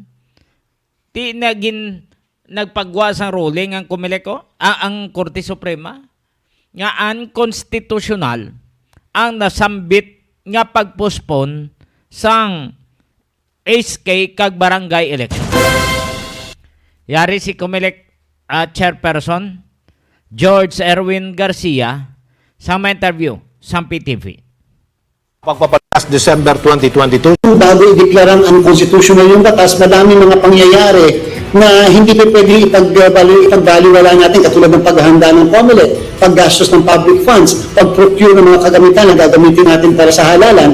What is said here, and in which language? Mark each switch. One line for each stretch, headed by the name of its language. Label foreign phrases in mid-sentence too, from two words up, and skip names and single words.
Hiligaynon: Ti nagpagwa sang ruling ang ang Korte Suprema nga unconstitutional ang nasambit nga pagpospone sang SK kag barangay election. Yari si Comelec chairperson George Erwin Garcia sa may interview sa PTV. Pagpapatas December 2022.
Filipino: Bago ideklarang unconstitutional yung batas, madami mga pangyayari na hindi pa pwede ipagbaliwala natin, katulad ng paghahanda ng COMELEC, paggastos ng
English: public funds,
Filipino: pag-procure ng mga kagamitan na gagamitin natin para sa halalan.